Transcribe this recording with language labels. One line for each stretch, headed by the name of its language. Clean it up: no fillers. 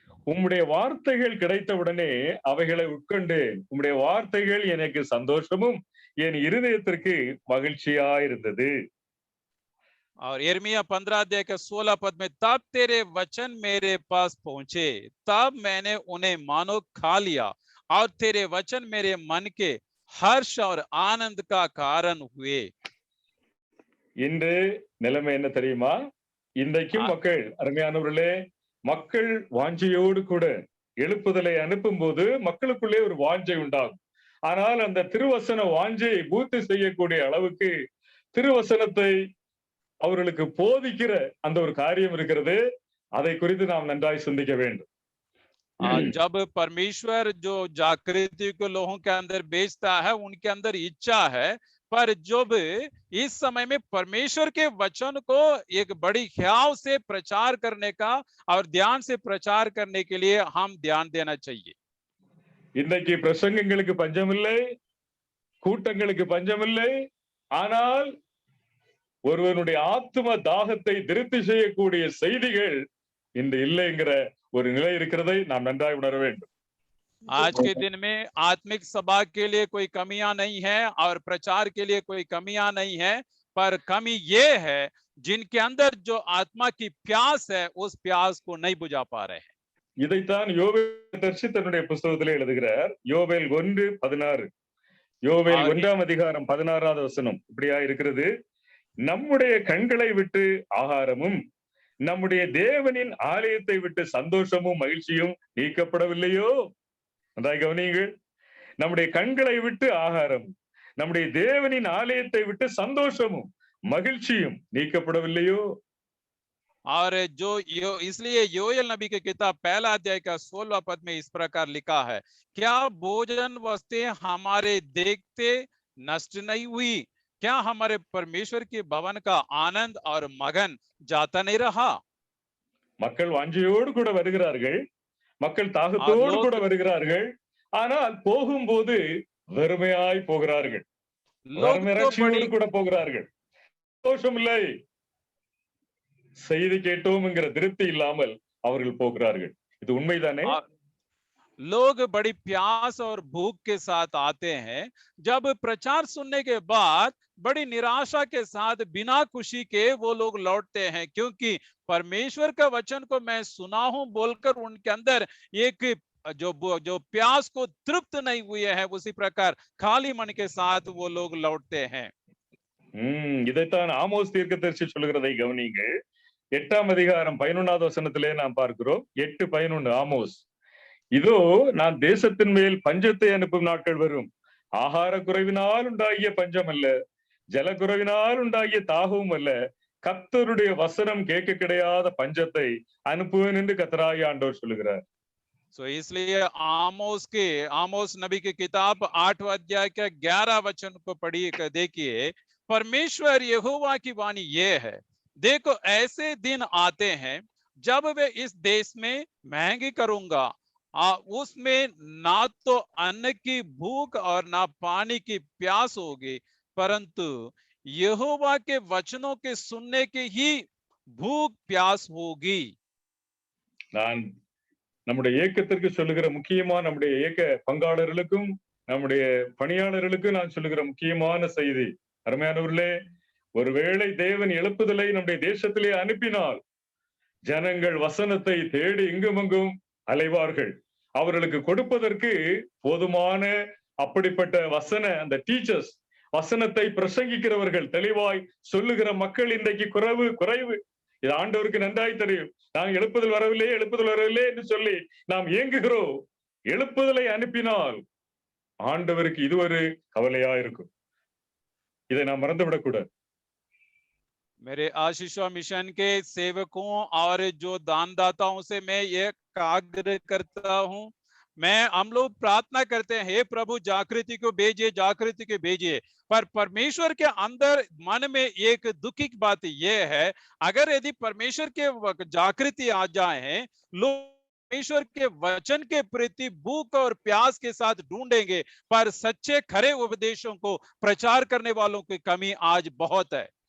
Tamil: உம்முடைய வார்த்தைகள் கிடைத்தவுடனே அவைகளை உட்கொண்டேன். உம்முடைய வார்த்தைகள் எனக்கு சந்தோஷமும் என் இருதயத்திற்கு மகிழ்ச்சியாயிருந்தது.
Hindi: और यिर्मयाह 15 अध्याय का 16 पद में, तब तेरे वचन मेरे पास पहुंचे, तब मैंने उन्हें मानो खा लिया, और तेरे वचन मेरे मन के हर्ष और आनंद का कारण हुए।
Tamil: இன்று நிலைமை என்ன தெரியுமா? இன்றைக்கும் மக்கள், அருமையானவர்களே, மக்கள் வாஞ்சையோடு கூட எழுப்புதலை அனுப்பும் போது மக்களுக்குள்ளே ஒரு வாஞ்சை உண்டாகும். ஆனால் அந்த திருவசன வாஞ்சையை பூர்த்தி செய்யக்கூடிய அளவுக்கு திருவசனத்தை அவர்களுக்கு போதிக்கிற அந்த ஒரு காரியம் இருக்கிறது. அதை குறித்து நாம் நன்றாய் சிந்திக்க வேண்டும்.
Hindi: जब परमेश्वर जो जागृति को लोगों के अंदर बेचता है, उनके अंदर इच्छा है, पर जब इस समय में परमेश्वर के वचन को एक बड़ी ख्याल से प्रचार करने का और ध्यान से प्रचार करने के लिए हम ध्यान देना चाहिए।
Tamil: இன்றைக்கு பிரசங்கங்களுக்கு பஞ்சமில்லை, கூட்டங்களுக்கு பஞ்சமில்லை. ஆனால் ஒருவனுடைய ஆத்ம தாகத்தை திருப்தி செய்யக்கூடிய செய்திகள் இன்று இல்லைங்கிற ஒரு நிலை இருக்கிறதை நாம் நன்றாய் உணர வேண்டும்.
Hindi: आज के दिन में आत्मिक सभा के लिए कोई कमियां नहीं है और प्रचार के लिए कोई कमियां नहीं है, पर कमी ये है जिनके अंदर जो आत्मा की प्यास है, उस प्यास को नहीं बुझा पा रहे हैं।
Tamil: இதைத்தான் யோவேல் தரிசி தன்னுடைய புஸ்தகத்திலே எழுதுகிறார். யோவேல் 1:16. யோவேல் 1ஆம் அதிகாரம் 16வது வசனம் இப்படியா இருக்கிறது. நம்முடைய கண்களை விட்டு ஆகாரமும் நம்முடைய தேவனின் ஆலயத்தை விட்டு சந்தோஷமும் மகிழ்ச்சியும் நீக்கப்படவில்லையோ? அதாய் கவனியுங்கள். நம்முடைய கண்களை விட்டு ஆகாரம், நம்முடைய தேவனின் ஆலயத்தை விட்டு சந்தோஷமும் மகிழ்ச்சியும் நீக்கப்படவில்லையோ?
Hindi: और जो इसलिए योएल नबी की किताब 1 अध्याय का 16वां पद में इस प्रकार लिखा है, क्या भोजन वस्तुएं हमारे देखते नष्ट नहीं हुई? क्या हमारे परमेश्वर के भवन का आनंद और मगन जाता नहीं रहा?
Tamil: மக்கள் வாஞ்சையோடு கூட வருகிறார்கள், மக்கள் தாகத்தோடு கூட வருகிறார்கள். ஆனால் போகும்போது வெறுமையாய் போகிறார்கள், வெறுமிறட்சியோடு கூட போகிறார்கள். சந்தோஷம் இல்லை, செய்தி கேட்டோம் என்கிற திருப்தி இல்லாமல் அவர்கள் போகிறார்கள். இது உண்மைதானே?
Hindi: लोग बड़ी प्यास और भूख के साथ आते हैं, जब प्रचार सुनने के बाद बड़ी निराशा के साथ बिना खुशी के वो लोग लौटते हैं, क्योंकि परमेश्वर का वचन को मैं सुना हूं बोलकर उनके अंदर एक जो प्यास को तृप्त नहीं हुए हैं, उसी प्रकार खाली मन के साथ वो लोग लौटते हैं।
Tamil: இதைத்தான் ஆமோஸ் தீர்க்கதரிசி சொல்கிறதை கவனியுங்கள். 8ஆம் அதிகாரம் 11வது வசனத்திலே நாம் பார்க்கிறோம். 8:11 ஆமோஸ். இதோ நான் தேசத்தின் மேல் பஞ்சத்தை அனுப்பும் நாட்கள் வரும். ஆகார குறைவினால் உண்டாகிய பஞ்சம் அல்ல, ஜலக்குறைவினால் உண்டாகிய தாகவும் அல்ல, கர்த்தருடைய வசனம் கேட்க கிடையாத பஞ்சத்தை அனுப்புவேன் என்று கர்த்தராகிய ஆண்டவர் சொல்லுகிறார்.
Hindi: So इसलिए आमोस नबी की किताब 8वां अध्याय के 11 वचन को पढ़िए, देखिए परमेश्वर यहोवा की वाणी ये है, देखो ऐसे दिन आते हैं जब वे इस देश में महंगी करूंगा, उसमें ना तो अन्न की भूख और ना पानी की प्यास होगी, परंतु यहोवा के वचनों के सुनने की ही भूख प्यास होगी।
Tamil: நான் நம்முடைய இயக்கத்திற்கு சொல்லுகிற முக்கியமான, நம்முடைய இயக்க பங்காளர்களுக்கும் நம்முடைய பணியாளர்களுக்கும் நான் சொல்லுகிற முக்கியமான செய்தி, அருமையானவர்களே, ஒருவேளை தேவன் எழுப்புதலை நம்முடைய தேசத்திலே அனுப்பினால் ஜனங்கள் வசனத்தை தேடி இங்குமங்கும் அலைவார்கள். அவர்களுக்கு கொடுப்பதற்கு போதுமான அப்படிப்பட்ட அந்த டீச்சர்ஸ், வசனத்தை பிரசங்கிக்கிறவர்கள், தெளிவாய் சொல்லுகிற மக்கள் இன்றைக்கு குறைவு. இது ஆண்டவருக்கு நன்றாய் தெரியும். நாங்கள் எழுப்புதல் வரவில்லை என்று சொல்லி நாம் ஏங்குகிறோம். எழுப்புதலை அனுப்பினால் ஆண்டவருக்கு இது ஒரு கவலையா இருக்கும். இதை நாம் மறந்துவிடக்கூடாது.
Hindi: मेरे आशीषवा मिशन के सेवकों और जो दानदाताओं से मैं ये आग्रह करता हूँ, हम लोग प्रार्थना करते हैं, हे प्रभु जागृति को भेजिए, पर परमेश्वर के अंदर मन में एक दुखी की बात ये है, अगर यदि परमेश्वर के जागृति आ जाए, लोग परमेश्वर के वचन के प्रति भूख और प्यास के साथ ढूंढेंगे, पर सच्चे खरे उपदेशों को प्रचार करने वालों की कमी आज बहुत है।